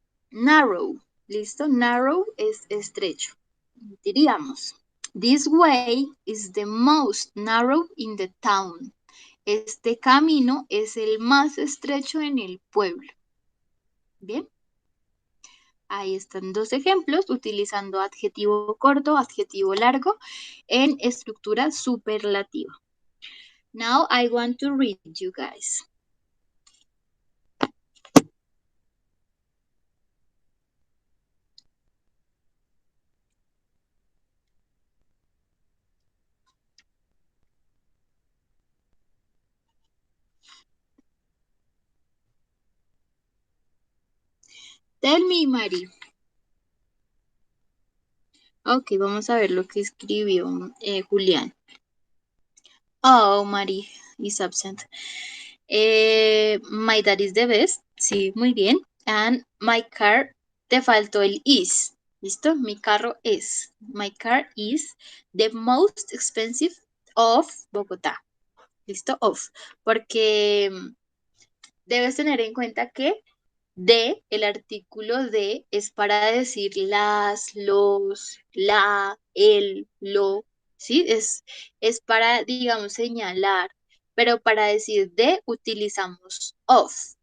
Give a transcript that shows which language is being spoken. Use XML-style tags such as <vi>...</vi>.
<es>narrow, ¿listo? Narrow es estrecho. Diríamos,</es> <en>this way is the most narrow in the town.</en> <es>Este camino es el más estrecho en el pueblo. Bien. Ahí están dos ejemplos utilizando adjetivo corto, adjetivo largo en estructura superlativa.</es> <en>Now I want to read you guys. Tell me, Mari.</en> <es>Ok, vamos a ver lo que escribió Julián.</es> <en>Oh, Mari is absent. My dad is the best.</en> <es>Sí, muy bien.</es> <en>And my car,</en> <es>te faltó el is. ¿Listo? Mi carro es.</es> <en>My car is the most expensive of Bogotá.</en> <es>¿Listo? Of. Porque debes tener en cuenta que de, el artículo de, es para decir las, los, la, el, lo, ¿sí? Es para, digamos, señalar, pero para decir de utilizamos of.</es>